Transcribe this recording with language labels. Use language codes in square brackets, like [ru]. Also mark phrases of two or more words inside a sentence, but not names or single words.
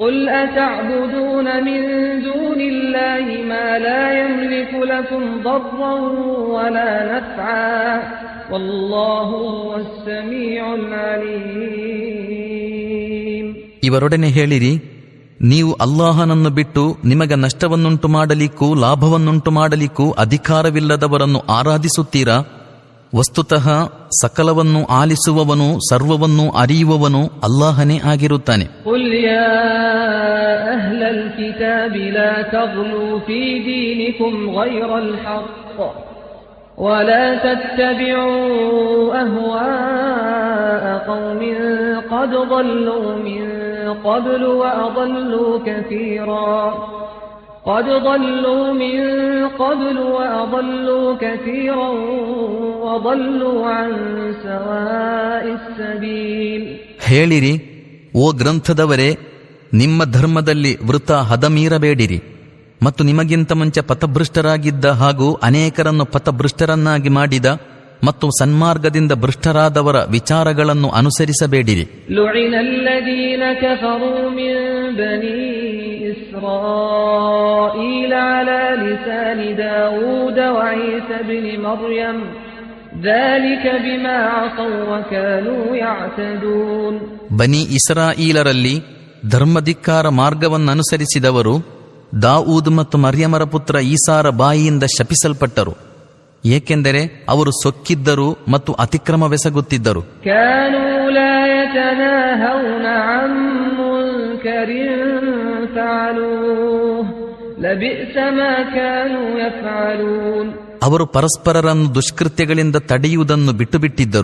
[kn] ಇವರೊಡನೆ ಹೇಳಿರಿ, ನೀವು ಅಲ್ಲಾಹನನ್ನು ಬಿಟ್ಟು ನಿಮಗೆ ನಷ್ಟವನ್ನುಂಟು ಮಾಡಲಿಕ್ಕೂ ಲಾಭವನ್ನುಂಟು ಮಾಡಲಿಕ್ಕೂ ಅಧಿಕಾರವಿಲ್ಲದವರನ್ನು ಆರಾಧಿಸುತ್ತೀರಾ? ವಸ್ತುತಃ ಸಕಲವನ್ನು ಆಲಿಸುವವನು ಸರ್ವವನ್ನೂ ಅರಿಯುವವನು ಅಲ್ಲಾಹನೇ ಆಗಿರುತ್ತಾನೆ. [ar] ولا تتبعوا أهواء قوم قد ضلوا من قبل وأضلوا كثيرا وضلوا عن سواء السبيل. [kn] ಹೇಳಿರಿ, ಓ ಗ್ರಂಥದವರೇ, ನಿಮ್ಮ ಧರ್ಮದಲ್ಲಿ ವೃತ ಹದಮೀರಬೇಡಿರಿ ಮತ್ತು ನಿಮಗಿಂತ ಮುಂಚೆ ಪಥಭೃಷ್ಟರಾಗಿದ್ದ ಹಾಗೂ ಅನೇಕರನ್ನು ಪಥಭೃಷ್ಟರನ್ನಾಗಿ ಮಾಡಿದ ಮತ್ತು ಸನ್ಮಾರ್ಗದಿಂದ ಭೃಷ್ಟರಾದವರ ವಿಚಾರಗಳನ್ನು ಅನುಸರಿಸಬೇಡಿರಿ. [ar] لعن الذين كفروا من بني إسرائيل على لسان داوود وعيسى ابن مريم ذلك بما عصوا وكانوا يعتدون. [kn] ಬನಿ ಇಸ್ರಾಯೀಲರಲ್ಲಿ ಧರ್ಮಧಿಕ್ಕಾರ ಮಾರ್ಗವನ್ನನುಸರಿಸಿದವರು ದಾವೂದ್ ಮತ್ತು ಮರ್ಯಮರ ಪುತ್ರ ಈಸಾರ ಬಾಯಿಯಿಂದ ಶಪಿಸಲ್ಪಟ್ಟರು, ಏಕೆಂದರೆ ಅವರು ಸೊಕ್ಕಿದ್ದರು ಮತ್ತು ಅತಿಕ್ರಮವೆಸಗುತ್ತಿದ್ದರು. ಅವರು ಪರಸ್ಪರರನ್ನು ದುಷ್ಕೃತ್ಯಗಳಿಂದ ತಡೆಯುವುದನ್ನು ಬಿಟ್ಟುಬಿಟ್ಟಿದ್ದರು.